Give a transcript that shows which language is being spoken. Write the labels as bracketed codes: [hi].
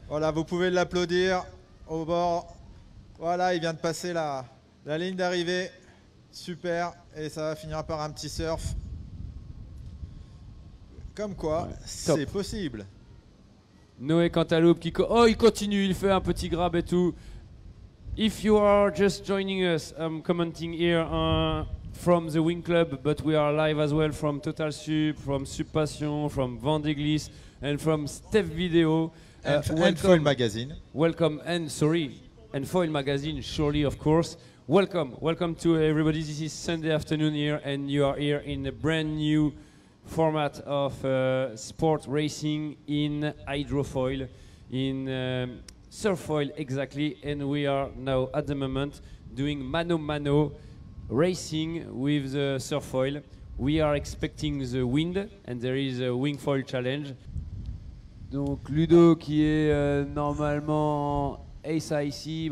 [fr] Voilà, vous pouvez l'applaudir au bord. Voilà, il vient de passer la ligne d'arrivée. Super. Et ça va finir par un petit surf. Comme quoi, c'est possible. Noé Cantaloube qui... il continue, il fait un petit grab et tout. [en] If you are just joining us, I'm commenting here from the Wing Club, but we are live as well from Total Sup, from Sup Passion, from Vendée and from Steph Video. And Foil Magazine. Welcome, and Foil Magazine, surely, of course. Welcome to everybody. This is Sunday afternoon here, and you are here in a brand new format of sport racing in hydrofoil, in surfoil exactly, and we are now at the moment doing mano racing with the surfoil. We are expecting the wind, and there is a wing foil challenge. [fr] Donc Ludo qui est normalement Ace ici.